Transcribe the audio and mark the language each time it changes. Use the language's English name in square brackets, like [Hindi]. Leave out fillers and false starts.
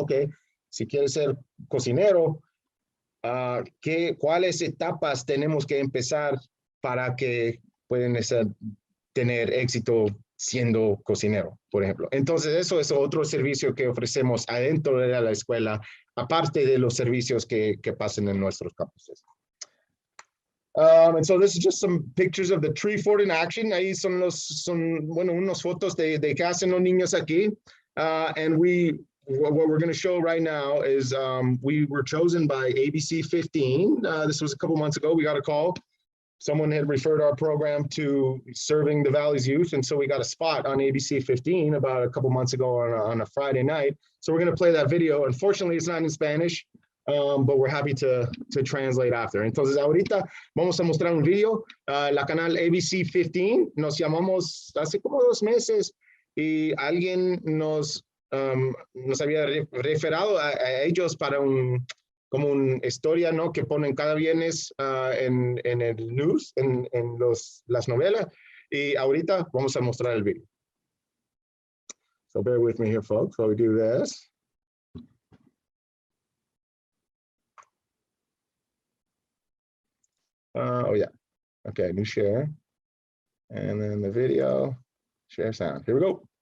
[Spanish] Ok, si quieres ser cocinero, ¿cuáles etapas tenemos que empezar para que puedan tener éxito siendo cocinero, por ejemplo? Entonces, eso es otro servicio que ofrecemos adentro de la escuela, aparte de los servicios que pasan en nuestros campuses. [English] And so this is just some pictures of the tree fort in action. [Spanish] Ahí son unas fotos de qué hacen los niños aquí. [English] And what we're going to show right now is we were chosen by ABC 15. This was a couple months ago. We got a call. Someone had referred our program to serving the Valley's youth. And so we got a spot on ABC 15 about a couple months ago on a Friday night. So we're going to play that video. Unfortunately, it's not in Spanish, but we're happy to translate after. [Spanish] Entonces, ahorita vamos a mostrar un video. La canal ABC 15 nos llamamos hace como 2 meses y alguien nos había referado a ellos para como una historia, ¿no? Que ponen cada viernes en el news, en las novelas. Y ahorita vamos a mostrar el video. [English] So bear with me here, folks, while we do this. Oh, yeah. Okay, new share. And then the video, share sound. Here we go.